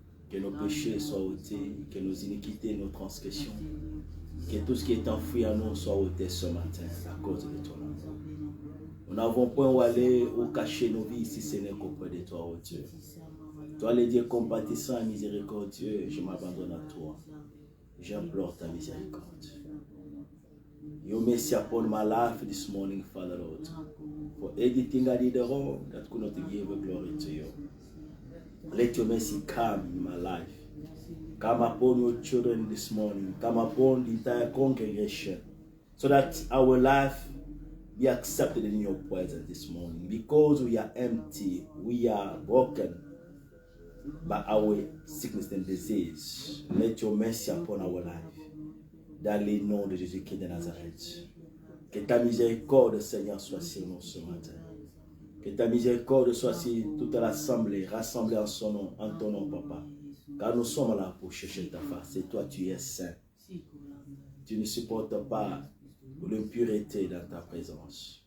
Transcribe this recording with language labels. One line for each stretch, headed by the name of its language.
French: Que nos péchés soient ôtés, que nos iniquités, nos transgressions, que tout ce qui est enfoui en nous soit ôté ce matin à cause de ton amour. Nous n'avons point où aller ou cacher nos vies si ce n'est qu'auprès de toi, oh Dieu. Toi, le Dieu compatissant et miséricordieux, je m'abandonne à toi. J'implore ta miséricorde.
English: Your mercy upon my life this morning, Father Lord. For everything I did wrong that could not give glory to you. Let your mercy come in my life. Come upon your children this morning. Come upon the entire congregation. So that our life be accepted in your presence this morning. Because we are empty, we are broken by our sickness and disease. Let your mercy upon our life.
French: Dans le nom de Jésus-Christ de Nazareth. Que ta miséricorde, Seigneur, soit sur nous ce matin. Que ta miséricorde soit sur toute l'assemblée, rassemblée en son nom, en ton nom, Papa. Car nous sommes là pour chercher ta face. Et toi, tu es saint. Tu ne supportes pas l'impureté dans ta présence.